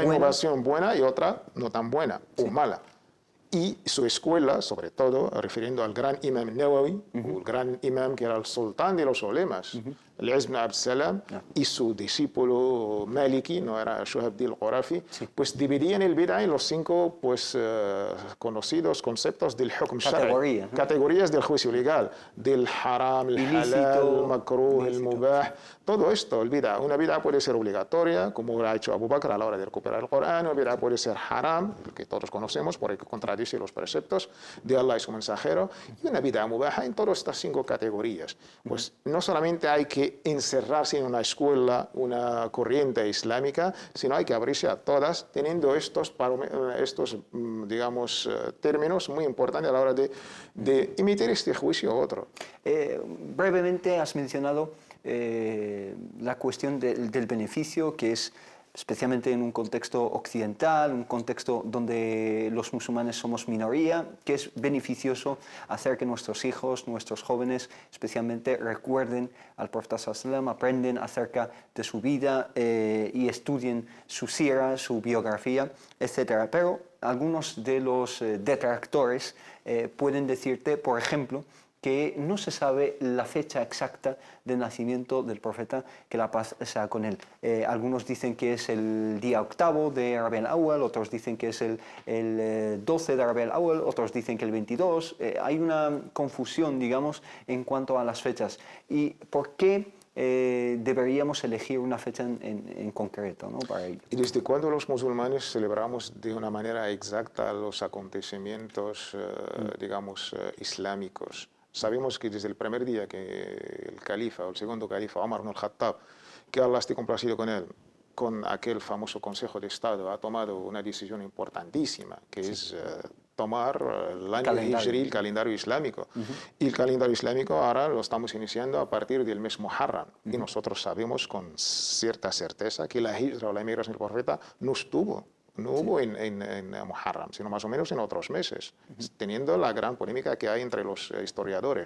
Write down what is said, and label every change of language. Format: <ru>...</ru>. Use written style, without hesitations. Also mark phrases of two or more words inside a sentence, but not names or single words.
<es>innovación buena y otra no tan buena o mala. Y su escuela, sobre todo, refiriendo al gran imam Nawawi, o el gran imam que era el sultán de los ulemas, el Izz ibn Abd Salam, y su discípulo Maliki, no era Shuhabdi al-Qurafi, pues dividían el bid'a en los 5 pues, conocidos conceptos del</es> <ar>hukm shari,</ar> <es>categorías del juicio legal, del haram, el halal, el makruh, el mubah, todo esto, el bid'a. Una bid'a puede ser obligatoria, como lo ha hecho Abu Bakr a la hora de recuperar el Corán, una bid'a puede ser haram, que todos conocemos, porque contradice los preceptos de Allah y su mensajero, y una</es> <ar>bid'a mubaha</ar> <es>en todas estas 5 categorías. Pues no solamente hay que encerrarse en una escuela, una corriente islámica, sino hay que abrirse a todas, teniendo estos digamos, términos muy importantes a la hora de emitir este juicio a otro. Brevemente has mencionado la cuestión del beneficio, que es especialmente en un contexto occidental, un contexto donde los musulmanes somos minoría, que es beneficioso hacer que nuestros hijos, nuestros jóvenes, especialmente recuerden al profeta</es> <ar>sallallahu alaihi wasallam,</ar> <es>aprenden acerca de su vida y estudien su sira, su biografía, etc. Pero algunos de los detractores pueden decirte, por ejemplo, que no se sabe la fecha exacta de nacimiento del profeta, que la paz sea con él. Algunos dicen que es el día 8 de Rabi al-Awwal, otros dicen que es el 12 de Rabi al-Awwal, otros dicen que el 22. Hay una confusión, digamos, en cuanto a las fechas. ¿Y por qué deberíamos elegir una fecha en concreto, ¿no? Para ello. ¿Y desde cuándo los musulmanes celebramos de una manera exacta los acontecimientos, digamos, islámicos? Sabemos que desde el primer día que el califa o el segundo califa, Omar ibn al-Khattab, que Allah esté complacido con él, con aquel famoso Consejo de Estado, ha tomado una decisión importantísima, que es tomar el año Hijri, el calendario islámico. Y el calendario islámico ahora lo estamos iniciando a partir del mes Muharram. Y nosotros sabemos con cierta certeza que la Hijra o la emigración del profeta no hubo en Muharram, sino más o menos en otros meses, teniendo la gran polémica que hay entre los historiadores.</es>